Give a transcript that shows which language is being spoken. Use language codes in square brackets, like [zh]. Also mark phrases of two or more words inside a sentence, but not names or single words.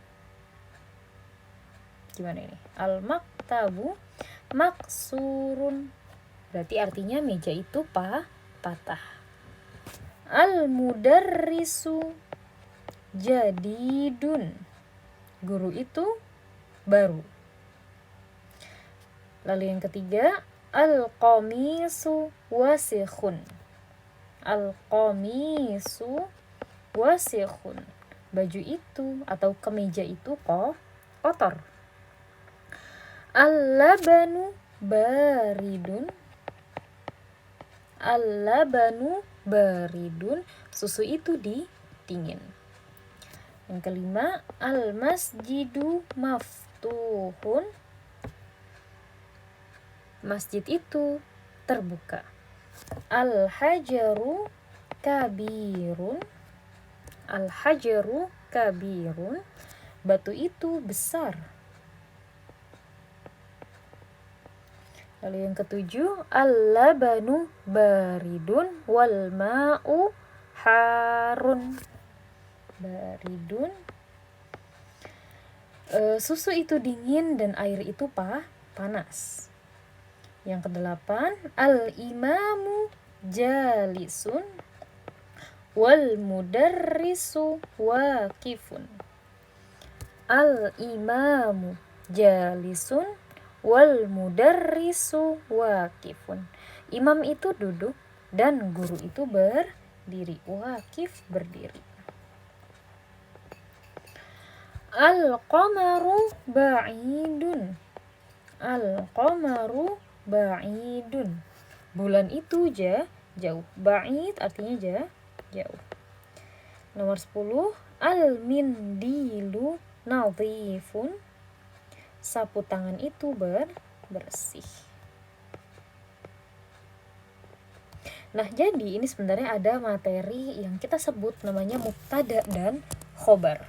[id] Gimana ini? [ar] المكتب مكسور. [id] Berarti artinya meja itu patah. [ar] المدرس جديد. [id] Guru itu baru. Lalu yang ketiga, [ar] القميص وسخ. القميص وسخ. [id] Baju itu atau kemeja itu kotor. [ar] اللبن بارد. اللبن بارد. [id] Susu itu dingin. Yang kelima, [ar] المسجد مفتوح. [id] Masjid itu terbuka. [ar] الحجر كبير. الحجر كبير. [id] Batu itu besar. Lalu yang ketujuh, [ar] اللبن بارد والماء حار. Baridun. [id] Susu itu dingin dan air itu panas. Yang kedelapan, [ar] الإمام جالس والمدرس واقف. الإمام جالس والمدرس واقف. [id] Imam itu duduk dan guru itu berdiri. Waqif berdiri. [ar] القمر بعيد. القمر بعيد. [id] Bulan itu jauh. Ba'id artinya jauh. [ar] Nomor 10, المنديل نظيف. [id] Sapu tangan itu bersih. Nah, jadi ini sebenarnya ada materi yang kita sebut namanya mubtada dan khobar.